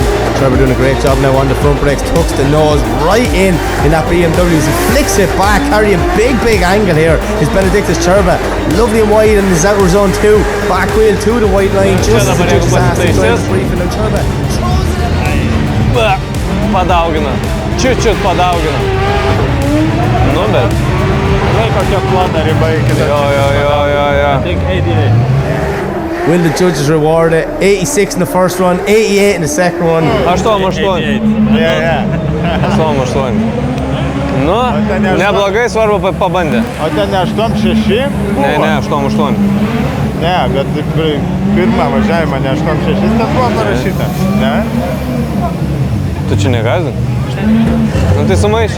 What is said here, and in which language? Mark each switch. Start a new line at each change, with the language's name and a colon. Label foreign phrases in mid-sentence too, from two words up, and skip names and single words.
English: Čerba doing a great job now on the front brakes, tucks the nose right in that BMW as he flicks it back, carrying big angle here is Benediktas Čerba, lovely and wide in his outer zone 2, back wheel to the white line, just as the judges asked him to briefing, and Čerba throws it in.
Lithuanian: padaugina. Čiut padaugina. Nu, bet. Žinai, kokia plona riba iki Jo. Tik 88.
English: Will the judges reward it? 86 in the first run, 88 in the second one. 8. Yeah. 8.
Lithuanian: Nu, ten nežinau. neblogai, svarbu pabandė. O ten ne 8-6? Ne, 8. Ne, bet pirmą važiavimą ne 8-6 ten buvo parašyta. Ne? Tu čia negazin? Nu, tai sumaišė.